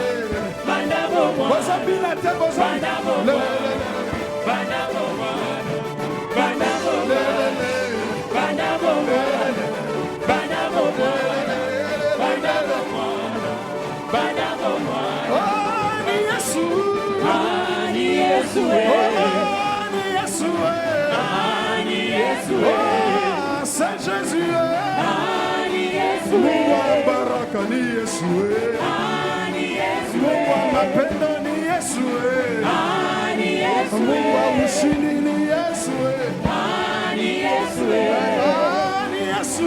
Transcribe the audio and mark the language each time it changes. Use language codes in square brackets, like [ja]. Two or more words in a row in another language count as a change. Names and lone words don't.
[ln] Banda bomwana. Bozabila te Banda bomwana. bozabila. Banda bomwana. Banda bomwana. Banda bomwana. Banda bomwana. Banda bomwana. Banda bomwana. [sw] Oh, ni Yesu. Ani Yesu Oh, ni Yesu. Ani Yesu [fr] Oh, c'est Jésus. [sw] Ani Yesu Mungu wa baraka ni Yesu. Ani Yesu Mungu wa mapendo ni Yesu. Ani Yesu Mungu wa ushindi ni Yesu. Ani Yesu Ni Yesu.